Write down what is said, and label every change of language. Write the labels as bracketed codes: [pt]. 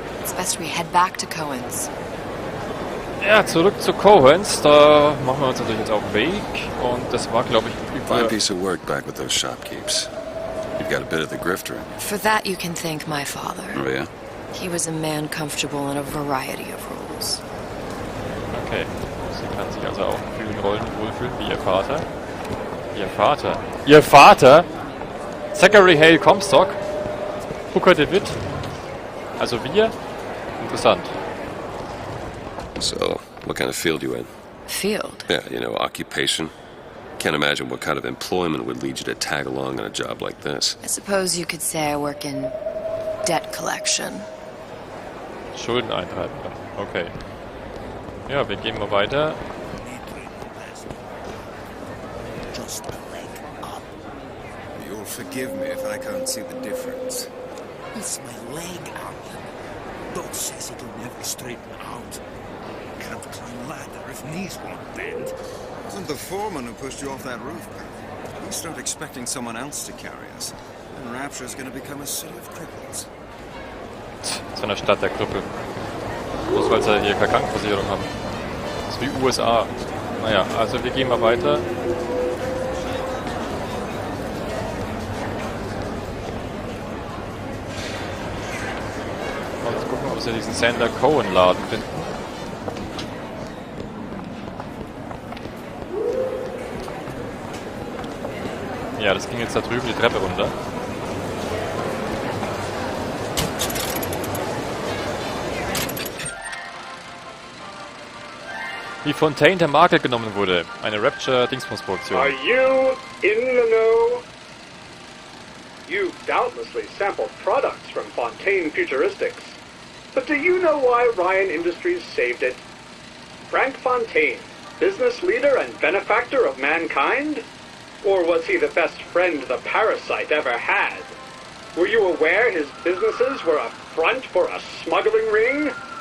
[en] It's best we head back to Cohen's. [de] Ja, zurück zu Cohen's. Da machen wir uns natürlich jetzt auf den Weg. Und das war, glaube ich, [en] Fine piece of work back with those shopkeepers. You've got a bit of the grifter in you. For that, you can thank my father. Oh, yeah? He was a man comfortable in a variety of roles. Okay. [de] Sie kann sich also auch in vielen Rollen wohlfühlen, wie ihr Vater. Ihr Vater? Ihr Vater? Zachary Hale Comstock? Hooker DeWitt? Also wir? Interessant. [en] So, what kind of field you in? Field? Yeah, you know, occupation. Can't imagine what kind of employment would lead you to tag along on a job like this. I suppose you could say I work in debt collection. [de] Schulden eintreiben. Okay. Ja, wir gehen mal weiter. [en] Just a leg up. You'll forgive me if I can't see the difference. It's my leg, Alan. Doc says it'll never straighten out. Can't climb ladder if knees won't bend. Wasn't the foreman who pushed you off that roof, pal? We start expecting someone else to carry us, and Rapture's gonna become a city of cripples. [de] Zu einer Stadt der Krüppel. Bloß weil sie hier keine Krankenversicherung haben. Das ist wie USA. Naja, also wir gehen mal weiter. Und gucken, ob sie diesen Sander Cohen Laden finden. Ja, das ging jetzt da drüben die Treppe runter. Wie Fontaine der Market genommen wurde. Eine Rapture-Dingsbums-Produktion. [en] Are you in the know? You've doubtlessly sampled products from Fontaine Futuristics. But do you know why Ryan Industries saved it? Frank Fontaine, business leader and benefactor of mankind? Or was he the best friend the parasite ever had? Were you aware his businesses were a front for a smuggling ring?